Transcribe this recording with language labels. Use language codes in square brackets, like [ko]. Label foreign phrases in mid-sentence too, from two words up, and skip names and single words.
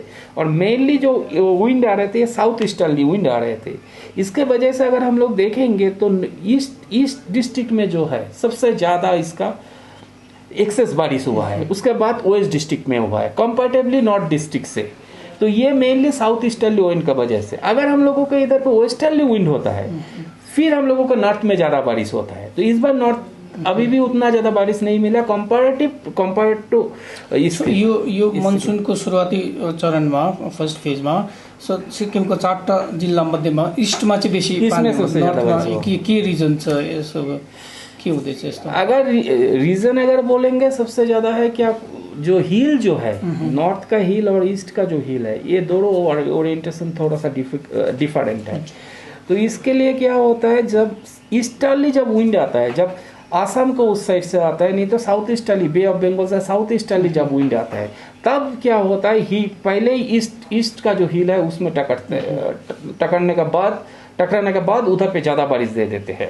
[hi] और मेनली जो विंड आ रहे थे [en] south easterly wind [hi] आ रहे थे, इसके वजह से अगर हम लोग देखेंगे तो [en] east district [hi] में जो है सबसे ज़्यादा इसका एक्सेस बारिश हुआ है, उसके बाद [en] west district [hi] में हुआ है [en] comparatively north district [hi] से। तो ये मेनली [en] south easterly wind [hi] का वजह से। अगर हम लोगों का इधर पे [en] westerly wind [hi] होता है, फिर हम लोगों को नॉर्थ में ज़्यादा बारिश होता है। तो इस बार नॉर्थ अभी भी उतना ज़्यादा बारिश नहीं मिला [en] compare to [ne] यो मनसुनको सुरुवाती चरणमा, [en] first phaseमा [ne] सिक्किमको 4 जिल्ला मध्येमा इस्टमा चाहिँ बेसी के रिजन छ यसो? के हुँदैछ यस्तो? [hi] अगर रीजन अगर बोलेंगे सबसे ज़्यादा है कि आप जो हिल जो है, नॉर्थ का हिल और ईस्ट का जो हिल है, ये दोनों ओरिएंटेशन थोड़ा सा डिफरेंट है। तो इसके लिए क्या होता है, जब ईस्टर्ली जब विंड आता है, जब आसाम को उस साइड से आता है, नहीं तो [en] south easterly [hi] बे ऑफ बंगाल से [en] south easterly [hi] जब विंड आता है, तब क्या होता है, ही पहले ही ईस्ट का जो हिल है उसमें टकराने के बाद उधर पे ज़्यादा बारिश दे देते हैं।